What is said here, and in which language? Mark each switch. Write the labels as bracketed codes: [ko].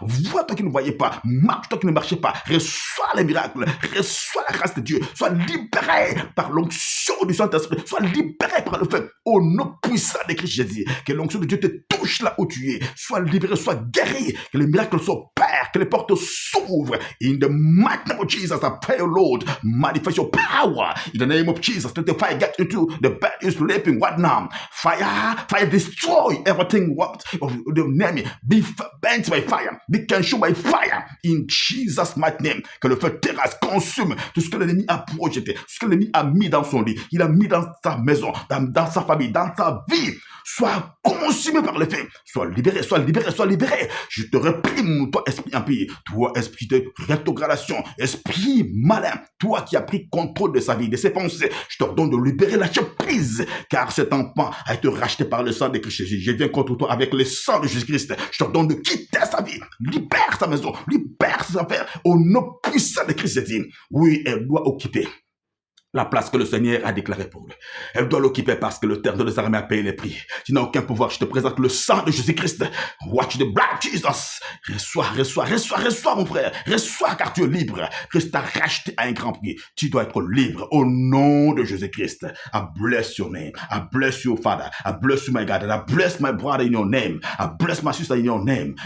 [fr] Vois, toi qui ne voyais pas. Marche, toi qui ne marchais pas. Reçois les miracles. Reçois la grâce de Dieu. Sois libéré par l'onction du Saint-Esprit. Sois libéré par le feu. Au nom puissant de Christ Jésus. Que l'onction de Dieu te touche là où tu es. Sois libéré, sois guéri. Que les miracles s'opèrent. Que les portes s'ouvrent. [en] In the mighty name of Jesus, I pray, Lord, manifest your power. In the name of Jesus, let the fire get into the bed you're sleeping right now. Fire destroy everything what of the enemy. Be burnt by fire. Be consumed by fire. In Jesus' mighty name. [fr] Que le feu terrasse consume tout ce que l'ennemi a projeté, tout ce que l'ennemi a mis dans son lit, il a mis dans sa maison, dans sa famille, dans sa vie. Sois consumé par le feu. Sois libéré, sois libéré, sois libéré. Je te réprime, toi, esprit impie, toi, esprit de rétrogradation, esprit malin, toi qui as pris contrôle de sa vie, de ses pensées. Je t'ordonne de libérer, lâcher prise, car cet enfant a été racheté par le sang de Christ Jésus. Je viens contre toi avec le sang de Jésus-Christ. Je t'ordonne de quitter sa vie, libère sa maison, libère ses affaires, au nom puissant de Christ Jésus. Oui, elle doit occuper la place que le Seigneur a déclarée pour lui. Elle doit l'occuper parce que le terre de les armées a payé les prix. Tu n'as aucun pouvoir. Je te présente le sang de Jésus-Christ. [en] Watch the blood Jesus. [fr] Reçois, mon frère. Reçois car tu es libre. Christ t'a racheté à un grand prix. Tu dois être libre au nom de Jésus-Christ. [en] I bless your name. I bless you, Father. I bless you, my God. And I bless my brother in your name. I bless my sister in your name.